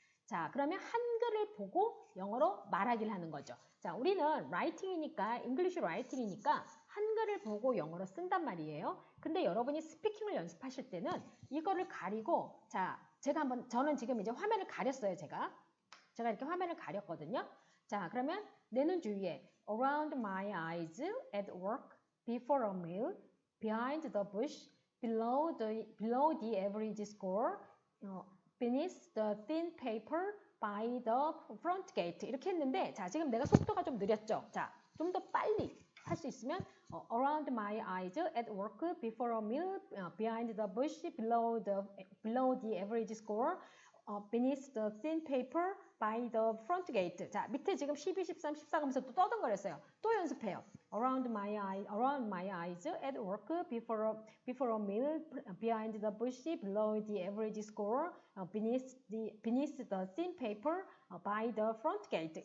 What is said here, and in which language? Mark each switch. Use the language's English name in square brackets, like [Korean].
[Korean] 자, 그러면 한글을 보고 영어로 말하기를 하는 거죠. 자, 우리는 writing이니까, English writing이니까 한글을 보고 영어로 쓴단 말이에요. 근데 여러분이 스피킹을 연습하실 때는 이거를 가리고, 자, 저는 지금 이제 화면을 가렸어요, 제가 이렇게 화면을 가렸거든요. 자, 그러면 내 눈 주위에 [English] around my eyes, at work, before a meal, behind the bush, below the average score, beneath the thin paper, by the front gate [Korean] 이렇게 했는데 자, 지금 내가 속도가 좀 느렸죠. 자, 좀 더 빨리 할 수 있으면 [English] around my eyes, at work, before a meal, behind the bush, below the average score, beneath the thin paper, by the front gate. [Korean] 자, 밑에 지금 12, 13, 14 하면서 또 떠듬거렸어요. 또 연습해요. [English] around my eyes, at work, before a meal, behind the bush, below the average score, beneath the thin paper, by the front gate.